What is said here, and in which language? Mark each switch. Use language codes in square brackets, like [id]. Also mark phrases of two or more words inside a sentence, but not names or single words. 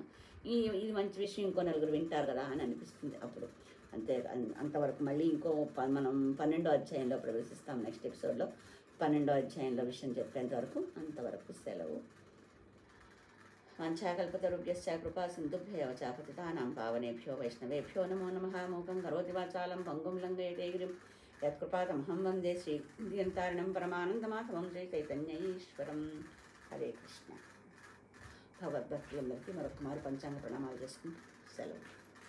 [te] ఇది మంచి విషయం ఇంకో నలుగురు వింటారు కదా అని అనిపిస్తుంది అప్పుడు. అంతవరకు మళ్ళీ మనం 12వ అధ్యాయంలో ప్రవేశిస్తాం. [en] next episodeలో [te] 12వ అధ్యాయంలో విషయం చెప్పేంత వరకు అంతవరకు సెలవు. [sa] వంచాకల్పతరుభ్యశ్చ కృపా సింధుభ్యవ చ పతితానాం పావనేభ్యో వైష్ణవేభ్యో నమో నమః. మూకం కరోతి వాచాలం పంగుం లంఘయతే గిరిం యత్కృపాతమహం వందే శ్రీయంతారిణం పరమానందమాధవం శ్రీ చైతన్యైశ్వరం. హరే కృష్ణ. [te] భగవద్భక్తులందరికీ మరొక మారు పంచాంగ ప్రణామాలు చేసుకుంటూ సెలవు.